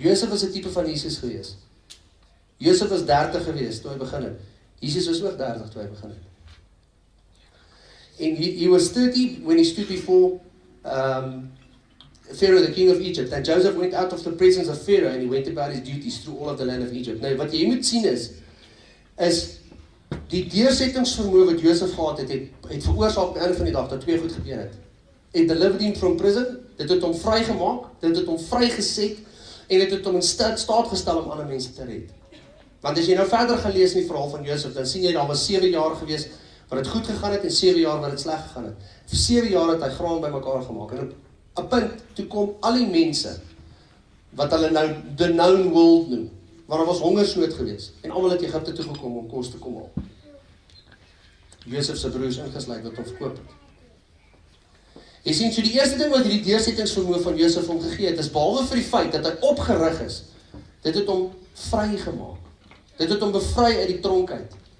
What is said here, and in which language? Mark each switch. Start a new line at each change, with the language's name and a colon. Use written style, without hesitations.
Afrikaans: Joseph was 'n tipe van Jesus geweest. Joseph was 30 geweest toe hy begin het. Jesus was ook 30 toe hy begin het.
English: And he was 30 when he stood before Pharaoh, the king of Egypt. And Joseph went out of the presence of Pharaoh, and he went about his duties through all of the land of Egypt.
Afrikaans: Nou, wat jy moet sien is die deursettingsvermoë wat Joseph gehad het veroorsaak op die einde van die dag dat twee goed gebeur het.
English: It delivered him from prison,
Afrikaans: dit het hom vrygemaak, dit het hom vrygeset, en dit het hom in staat gestel om ander mense te red. Want as jy nou verder gaan lees in die verhaal van Joseph, dan sien jy daar was 7 jaar gewees wat het goed gegaan het en 7 jaar wat het sleg gegaan het. Vir 7 jaar het hy graan bymekaar gemaak, en op 'n punt toe kom al die mense wat hulle nou
English: the known world
Afrikaans: noem, waar daar was hongersnood gewees, en almal het Egipte toe gekom om kos te kom haal. Joseph se broers ingesluit wat hom verkoop het. Jy sien, so die eerste ding wat hierdie deursettingsvermoë van Joseph hom gegee het, is behalwe vir die feit dat hy opgerig is, dit het hom vrygemaak. Dit het hom bevry uit die tronk uit.